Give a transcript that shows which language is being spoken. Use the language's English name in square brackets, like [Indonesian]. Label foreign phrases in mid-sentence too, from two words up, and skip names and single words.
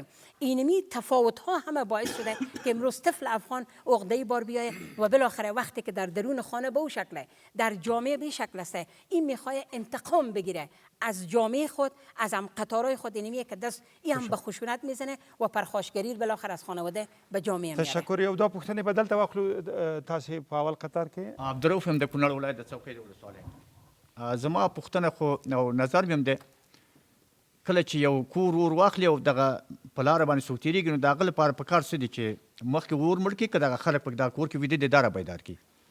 [Persian] اینمی تفاوت ها همه باعث شده که امروز طفل افغان عقده‌ای بار بیایه و بالاخره وقتی که در درون خانه به او شکله، در جامعه به شکل است، این میخواد انتقام بگیره از جامعه خود، از هم قطارهای خود. اینمیه که دست این هم به خشونت میزنه و پرخاشگری بالاخره از خانواده به جامعه میاره. تشکر. [Pashto] یو دا پوښتنې بدل ته واخلو تاسې په اول قطار کې. عبدالرؤف هم د کونړ ولایت د څوکۍ د ولسوالۍ. زما پوښتنه خو او نظر مې هم دی، کله چې یو کور ور واخلي او دغه په لاره باندې څوک تېرېږي نو د هغه لپاره پکار څه دي چې مخکې ور مړ کړي که دغه خلک په دا کور کې ویده دي دا را بیدار کړي.